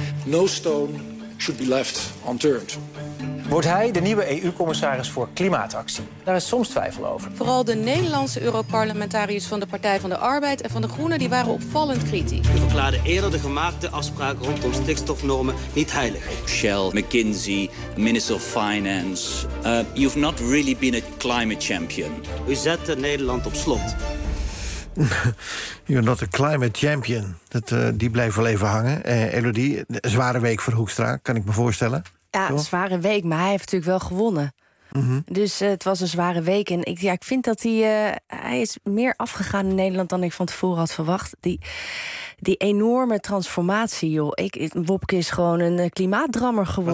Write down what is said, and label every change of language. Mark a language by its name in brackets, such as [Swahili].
[English] No stone should be left unturned. [Dutch] Wordt hij de nieuwe EU-commissaris voor klimaatactie? Daar is soms twijfel over. Vooral de Nederlandse Europarlementariërs van de Partij van de Arbeid en van de Groenen die waren opvallend kritisch. Ze verklaarden eerder de gemaakte afspraken rondom stikstofnormen niet heilig. [English] Shell, McKinsey, Minister of Finance. You've not really been a climate champion. [Dutch] U zette Nederland op slot. [English] You're not a climate champion. [Dutch] Die blijft wel even hangen. Elodie, zware week voor Hoekstra, kan ik me voorstellen. Ja, een zware week, maar hij heeft natuurlijk wel gewonnen. Mm-hmm. Dus het was een zware week. En ik vind dat hij is meer afgegaan in Nederland dan ik van tevoren had verwacht. Die enorme transformatie, joh. Wopke is gewoon een klimaatdrammer geworden.